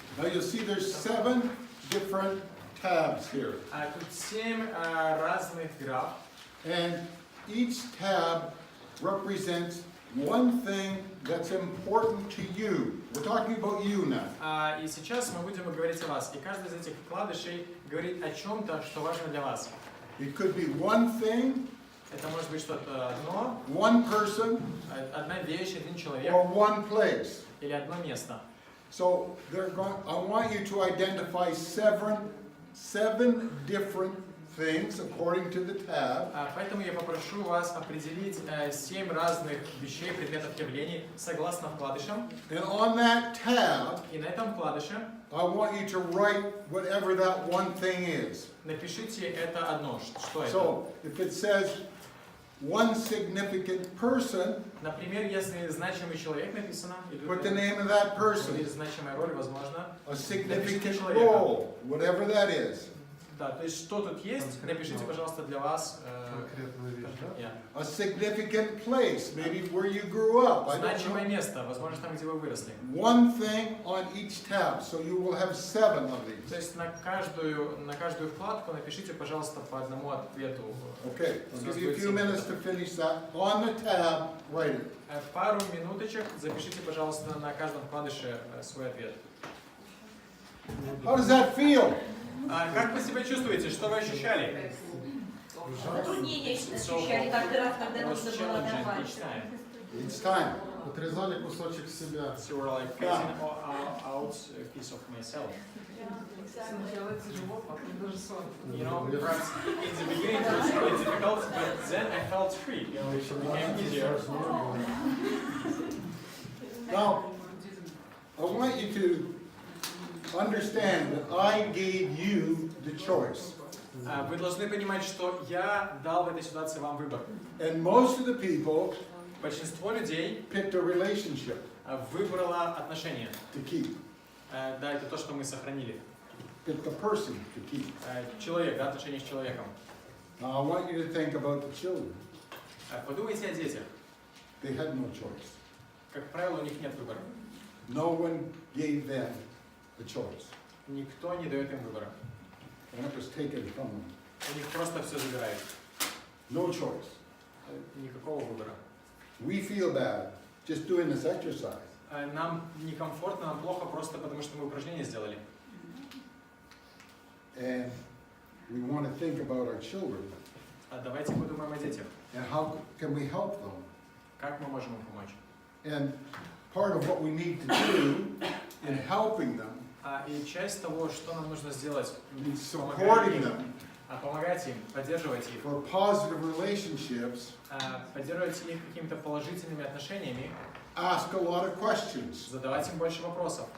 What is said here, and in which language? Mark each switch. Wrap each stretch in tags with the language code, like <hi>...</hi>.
<en>Now you'll see there's 7 different tabs here.</en> <ru>Тут 7 разных граф.</ru> <en>And each tab represents one thing that's important to you. We're talking about you now.</en> <ru>И сейчас мы будем говорить о вас. И каждый из этих вкладышей говорит о чем-то, что важно для вас.</ru> <en>It could be one thing,</en> <ru>Это может быть что-то одно,</ru> <en>one person,</en> <ru>одна вещь, один человек</ru> <en>or one place.</en> <ru>или одно место.</ru> <en>So I want you to identify seven different things according to the tab.</en> <ru>Поэтому я попрошу вас определить 7 разных вещей, предметов, явлений согласно вкладышам.</ru> <en>And on that tab,</en> <ru>И на этом вкладыше</ru> <en>I want you to write whatever that one thing is.</en> <ru>напишите это одно. Что это?</ru> <en>So if it says one significant person,</en> <ru>Например, если значимый человек написано, или</ru> <en>put the name of that person.</en> <ru>значимая роль, возможно.</ru> <en>A significant role, whatever that is.</en> <ru>Да, то есть что тут есть, напишите, пожалуйста, для вас. Конкретную вещь, да?</ru> <en>A significant place, maybe where you grew up. I don't</en> <ru>Значимое</ru> <en>know.</en> <ru>место, возможно, там, где вы выросли.</ru> <en>One thing on each tab, so you will have 7 of these.</en> <ru>То есть на каждую вкладку напишите, пожалуйста, по одному ответу.</ru> <en>Okay, I'll give you a few minutes to finish that. On the tab, write it.</en> <ru>Пару минуточек запишите, пожалуйста, на каждом вкладыше свой ответ.</ru> <en>How does that feel?</en> <ru>Как вы себя чувствуете? Что вы ощущали? Затруднения ощущали каждый раз, когда нужно было давать.</ru> <en>Each time.</en> <ru>Отрезали кусочек себя.</ru> <en>So we're like cutting out a piece of myself.</en> <ru>Сначала тяжело, потом даже сон.</ru> <en>You know, perhaps in the beginning it was really difficult, but then I felt free. You know, it became easier. Now, I want you to understand that I gave you the choice.</en> <ru>Вы должны понимать, что я дал в этой ситуации вам выбор.</ru> <en>And most of the people</en> <ru>Большинство людей</ru> <en>picked a relationship</en> <ru>выбрало отношения.</ru> <en>to keep.</en> <ru>Да, это то, что мы сохранили.</ru> <en>Picked a person to keep.</en> <ru>Человек, да, отношения с человеком.</ru> <en>Now, I want you to think about the children.</en> <ru>Подумайте о детях.</ru> <en>They had no choice.</en> <ru>Как правило, у них нет выбора.</ru> <en>No one gave them the choice.</en> <ru>Никто не дает им выбора.</ru> <en>And it was taken from them.</en> <ru>У них просто все забирают.</ru> <en>No choice.</en> <ru>Никакого выбора.</ru> <en>We feel bad just doing this exercise.</en> <ru>Нам некомфортно, нам плохо просто потому, что мы упражнение сделали.</ru> <en>And we want to think about our children.</en> <ru>Давайте подумаем о детях.</ru> <en>And how can we help them?</en> <ru>Как мы можем им помочь?</ru> <en>And part of what we need to do in helping them</en> <ru>И часть того, что нам нужно сделать,</ru> <en>is supporting them</en> <ru>помогать им, поддерживать их,</ru> <en>for positive relationships,</en> <ru>поддерживать их какими-то положительными отношениями,</ru> <en>ask a lot of questions.</en> <ru>задавать им больше вопросов.</ru>